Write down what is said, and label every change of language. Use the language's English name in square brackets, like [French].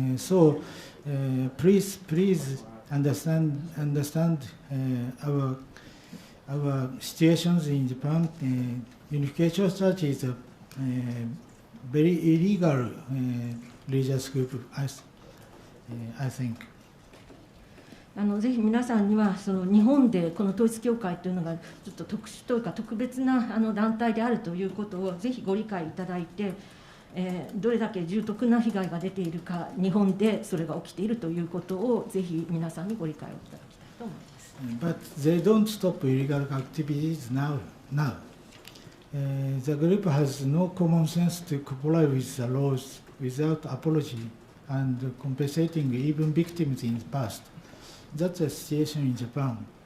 [English] So please understand our situations in Japan. Unification Church is a very illegal religious group, I think. [Japanese] ぜひ皆さんにはその日本でこの統一教会というのがちょっと特殊というか特別な団体であるということをぜひご理解いただいて、どれだけ重篤な被害が出ているか、日本でそれが起きているということをぜひ皆さんにご理解をいただきたいと思います。 [English] But they don't stop illegal activities now. The group has no common sense to comply with the laws without apology and compensating even victims in the past. That's the situation in Japan.